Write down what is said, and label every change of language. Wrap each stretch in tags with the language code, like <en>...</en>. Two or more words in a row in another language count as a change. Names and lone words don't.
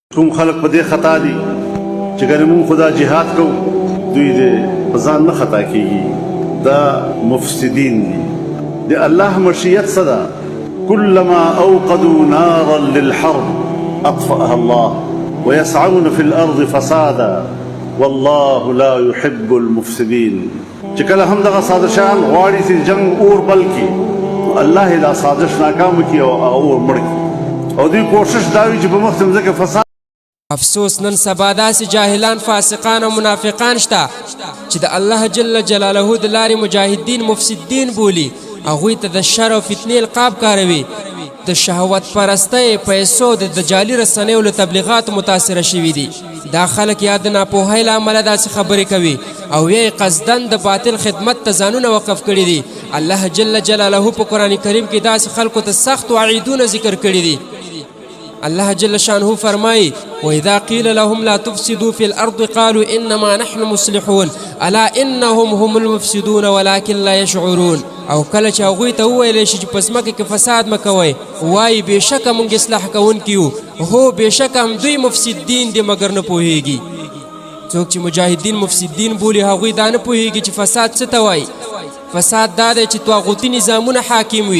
<ps>کوم خلق په دې خطا دي چې ګنې مونږ خو دا جهاد کوو دوی دې په ځان نه خطا کېږي دا مفسدین دي د الله مشیت څه ده</ps> <ar>كلما أوقدوا نارا للحرب أطفأها الله ويسعون في الأرض فسادا والله لا يحب المفسدين</ar> <ps>چې کله هم دغه سازشان غواړي چې جنگ اور بل کړي الله دا سازش ناکام کړي او اور مړ کړي او دوی کوشش دا وي چې په مخ ځمکه فساد. افسوس نن سبا داسې جاهلان فاسقان او منافقان شته چې د الله جل جلاله د لارې مجاهدین مفسدین بولي هغوی ته د شر او فتنې القاب کاروي د شهوت پرستۍ پیسو د دجالي رسنیو له تبلیغاتو متاثره شوي دي دا خلک یا د ناپوهۍ له امله داسې خبرې کوي او یا یې قصدن د باطل خدمت ته ځانونه وقف کړي دي. الله جل جلاله په قرآن کریم کې داسې خلکو ته سخت وعیدونه ذکر کړي دي. الله جل شانه فرمایي</ps> <ar>وإذا قيل لهم لا تفسدوا في الأرض قالوا إنما نحن مصلحون ألا إنهم هم المفسدون ولكن لا يشعرون.</ar> <ps>او کله چې هغوی ته وویلی شي چې په ځمکه کې فساد مه کوئ وایي بېشکه موږ اصلاح کوونکي یو هو بېشکه هم دوی مفسدین دي مګر نه پوهېږي. څوک چې مجاهدین مفسدین بولي هغوی دا نه پوهېږي چې فساد څه ته وایي. فساد دا دی چې طاغوتي نظامونه حاکم وي.</ps>